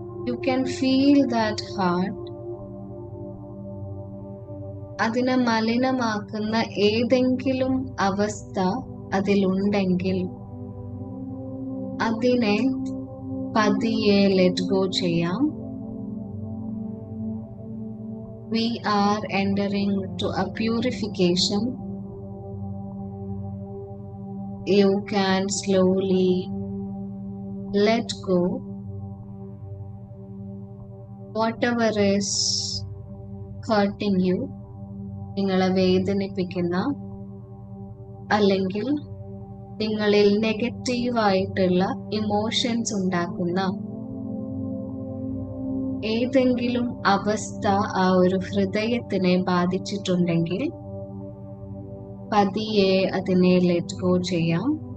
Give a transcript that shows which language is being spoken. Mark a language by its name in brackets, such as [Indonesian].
[English] You can feel that heart. [Malayalam] അതിനെ മലിനമാക്കുന്ന ഏതെങ്കിലും അവസ്ഥ അതിലുണ്ടെങ്കിൽ അതിനെ പതിയെ [English] let go [Malayalam] ചെയ്യാം. [English] We are entering to a purification. You can slowly let go whatever is hurting you. [Malayalam] നിങ്ങളെ വേദനിപ്പിക്കുന്ന അല്ലെങ്കിൽ നിങ്ങളിൽ നെഗറ്റീവായിട്ടുള്ള ഇമോഷൻസ് ഉണ്ടാക്കുന്ന ഏതെങ്കിലും അവസ്ഥ ആ ഒരു ഹൃദയത്തിനെ ബാധിച്ചിട്ടുണ്ടെങ്കിൽ പതിയെ അതിനെ [English] let go [Malayalam] ചെയ്യാം.